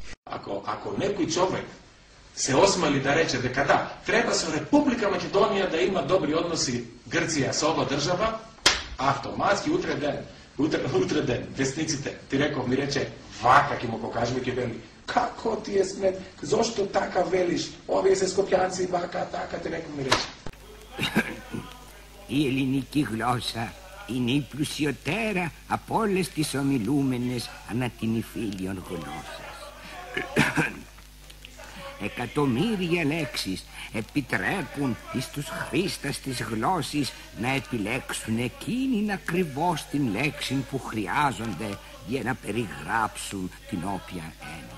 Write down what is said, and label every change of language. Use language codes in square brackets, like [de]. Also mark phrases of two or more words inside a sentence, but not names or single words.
[mk] Ако некој човек се осмели да рече дека да, треба со Република Македонија да има добри односи Грција со ова држава, автоматски утре ден, вестниците, ти реков ми рече, вака ќе му покажеме, ќе вели, како ти е смет, зошто така велиш, овие се скопјанци, вака, така, ти реков ми рече. [el] Η ελληνική γλώσσα είναι η πλουσιωτέρα από όλες τις ομιλούμενες ανά την υφήλιον γλώσσας. Εκατομμύρια λέξεις επιτρέπουν εις τους χρήστας της γλώσσης να επιλέξουν εκείνην ακριβώς την λέξη που χρειάζονται για να περιγράψουν την όποια έννοια.